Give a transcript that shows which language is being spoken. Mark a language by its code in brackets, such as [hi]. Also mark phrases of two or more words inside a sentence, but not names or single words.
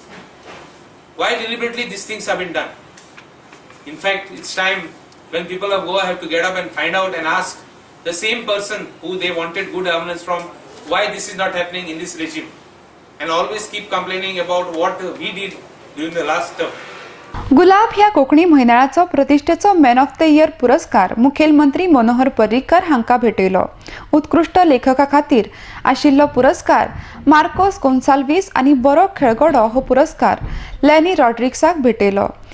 [en] Why deliberately these things have been done? In fact, it's time when people of Goa have to get up and find out and ask the same person who they wanted good governance from, why this is not happening in this regime, and always keep complaining about what we did during the last term. [kok] गुलाब ह्या कोकणी म्हयन्याळाचो प्रतिश्ठेचो मॅन ऑफ द इयर पुरस्कार मुखेलमंत्री मनोहर पर्रीकर हांकां भेटयलो. उत्कृश्ट लेखका खातीर आशिल्लो पुरस्कार मार्कोस गोन्साल्वीस आनी बरो खेळगडो हो पुरस्कार लॅनी रॉड्रिग्साक भेटयलो.